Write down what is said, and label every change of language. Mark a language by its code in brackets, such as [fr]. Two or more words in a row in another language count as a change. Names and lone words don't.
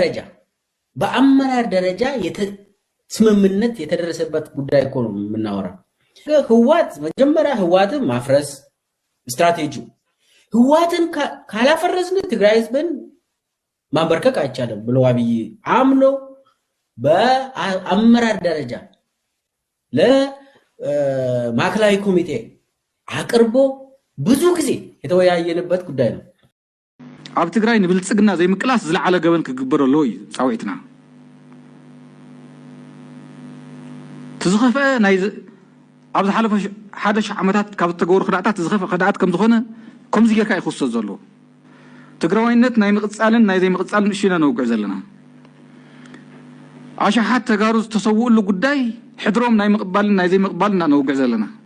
[am] ደረጃ ስምምነት የተደረሰበት ጉዳይ እኮ ነው የምናወራው። ህዋት መጀመሪያ ህዋትን ማፍረስ ስትራቴጂው፣ ህዋትን ካላፈረስን ትግራይ ህዝብን ማንበርከክ አይቻልም ብሎ አብይ አምኖ በአመራር ደረጃ ለማዕከላዊ ኮሚቴ አቅርቦ ብዙ ጊዜ የተወያየንበት ጉዳይ ነው። [ti] ኣብ ትግራይ ንብልጽግና ዘይምቅላስ ዝለዓለ ገበን ክግበረሎ እዩ ጻውዒትና ትዝኸፈ ናይ ኣብ ዝሓለፈ 1000 ዓመታት ካብ ዝተገበሩ ክዳእታት ዝኸፈ ክዳእት ከም ዝኾነ ከምዚ ጌርካ ይኽሰት ዘሎ ትግራዋይነት ናይ ምቕጻልን ናይ ዘይምቕጻልን እሺና ነውቅዕ ዘለና ኣሽሓት ተጋሩ ዝተሰውኡሉ ጉዳይ ሕድሮም ናይ ምቕባልን ናይ ዘይምቕባልን ነውቅዕ ዘለና